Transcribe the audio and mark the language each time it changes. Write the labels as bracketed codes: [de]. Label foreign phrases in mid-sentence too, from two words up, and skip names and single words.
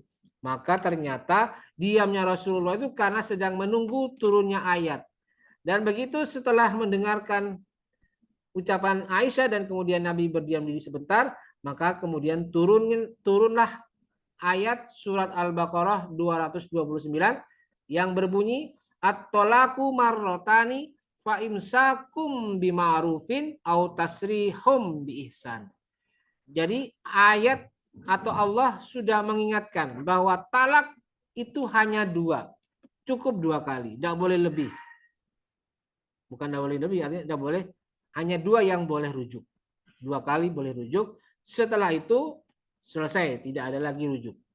[id] Maka ternyata diamnya Rasulullah itu karena sedang menunggu turunnya ayat. Dan begitu setelah mendengarkan ucapan Aisyah dan kemudian Nabi berdiam diri sebentar, maka kemudian turunlah ayat surat Al-Baqarah 229 yang berbunyi [ar] الطلاق مرتان فإمساك بمعروف أو تسريح بإحسان. [id] Jadi ayat atau Allah sudah mengingatkan bahwa talak itu hanya dua, cukup dua kali, tidak boleh lebih. Bukan tidak boleh lebih, artinya tidak boleh, hanya dua yang boleh rujuk. Dua kali boleh rujuk, setelah itu selesai, tidak ada lagi rujuk.